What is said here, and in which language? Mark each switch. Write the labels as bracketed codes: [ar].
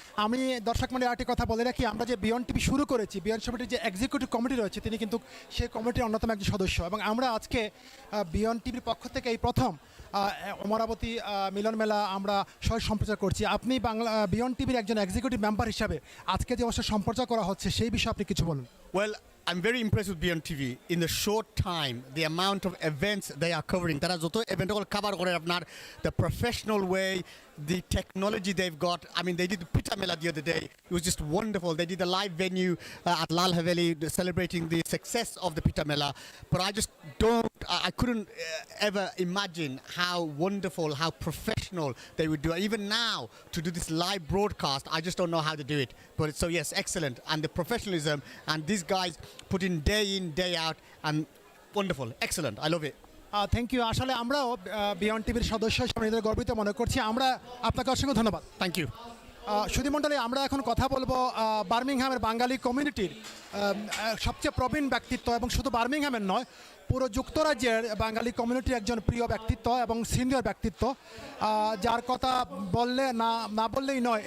[bn] আমি দর্শক মণ্ডলী আরেকটি কথা বলে রাখি, আমরা যে বিয়ন টিভি শুরু করেছি, বিয়ন সমিতির যে এক্সিকিউটিভ কমিটি রয়েছে তিনি কিন্তু সেই কমিটির অন্যতম একজন সদস্য, এবং আমরা আজকে বিয়ন টিভির পক্ষ থেকে এই প্রথম অমরাবতী মিলন মেলা আমরা সহ সম্প্রচার করছি। আপনি বাংলা বিয়ন্ড টিভির একজন এক্সিকিউটিভ মেম্বার হিসাবে আজকে যে অবস্থা সম্প্রচার করা হচ্ছে সেই বিষয়ে আপনি কিছু বলুন। [en] Well, I'm very impressed with BEONTV. In the short time, the amount of events they are covering. There are [bn] joto [en] event all cover [bn] kore apnar, [en] the professional way, the technology they've got. I mean, they did the Pita Mela the other day. It was just wonderful. They did a live venue at Lal Haveli celebrating the success of the Pita Mela. But I couldn't ever imagine how wonderful, how professional they would do it. Even now, to do this live broadcast, I just don't know how to do it. But so yes, excellent. And the professionalism, and these guys put in, day out, and wonderful, excellent. I love it. Thank you. [bn] আসলে আমরাও beyond টিভির সদস্য হিসেবে নিজেদের গর্বিত মনে করছি। আমরা আপনাকে অসংখ্য ধন্যবাদ। [en] Thank you. [bn] সুধীমণ্ডলী, আমরা এখন কথা বলবো বার্মিংহামের বাঙালি কমিউনিটির সবচেয়ে প্রবীণ ব্যক্তিত্ব, এবং শুধু বার্মিংহামের নয়, পুরো যুক্তরাজ্যের বাঙালি কমিউনিটির একজন প্রিয় ব্যক্তিত্ব এবং সিনিয়র ব্যক্তিত্ব, যার কথা বললে না বললেই নয়।